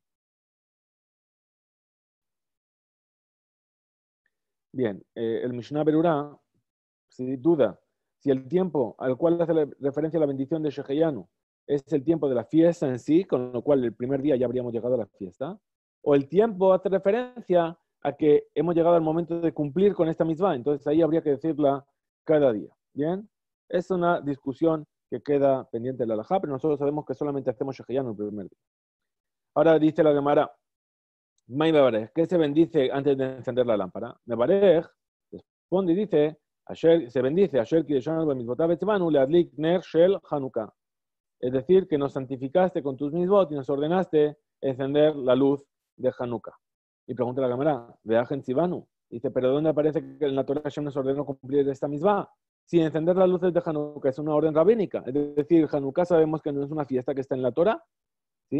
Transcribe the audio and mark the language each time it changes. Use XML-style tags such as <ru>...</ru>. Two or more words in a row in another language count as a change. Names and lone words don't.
<es>Bien, el Mishnah Berurá si duda si el tiempo al cual hace referencia la bendición de Sheheyanu es el tiempo de la fiesta en sí, con lo cual el primer día ya habríamos llegado a la fiesta, o el tiempo hace referencia a que hemos llegado al momento de cumplir con esta mitzvah, entonces ahí habría que decirla cada día. Bien, es una discusión que queda pendiente de la halajá, pero nosotros sabemos que solamente hacemos Sheheyanu el primer día. Ahora dice la Gemara,</es> <he>מאי מברך,</he> <es>¿qué se bendice antes de encender la lámpara? Mevarech responde y dice, se bendice,</es> <he>אשר קדשנו במצותיו וצונו להדליק נר של חנוכה.</he> <es>Es decir, que nos santificaste con tus mitzvot y nos ordenaste encender la luz de Hanukkah. Y pregunta la cámara,</es> <he>והיכן צונו.</he> <es>Dice, ¿pero dónde aparece que en la Torah Hashem nos ordenó cumplir esta mitzvah? Si encender las luces de Hanukkah es una orden rabínica, es decir, Hanukkah sabemos que no es una fiesta que está en la Torah, ¿sí?</es>